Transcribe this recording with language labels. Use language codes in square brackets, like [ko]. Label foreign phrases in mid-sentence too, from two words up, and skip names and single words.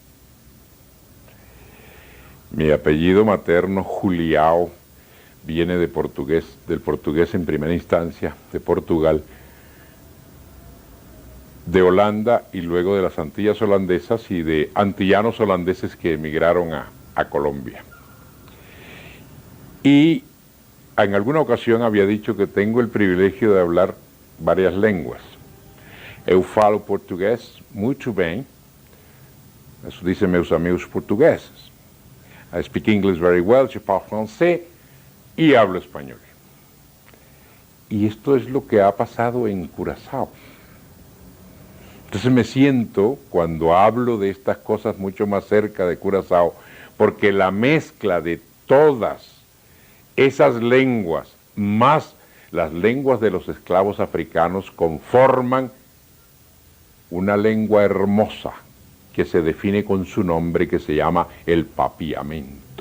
[es] Mi apellido materno, Juliao, viene de portugués, del portugués en primera instancia, de Portugal, de Holanda y luego de las Antillas holandesas y de antillanos holandeses que emigraron a Colombia. Y en alguna ocasión había dicho que tengo el privilegio de hablar varias lenguas. [pt] Eu falo portugués muito bem, [es] eso dicen [pt] meus amigos portugueses. [en] I speak English very well, [fr] je parle français [es] y hablo español. Y esto es lo que ha pasado en Curazao. Entonces me siento, cuando hablo de estas cosas, mucho más cerca de Curazao, porque la mezcla de todas esas lenguas, más las lenguas de los esclavos africanos, conforman una lengua hermosa que se define con su nombre, que se llama el papiamento.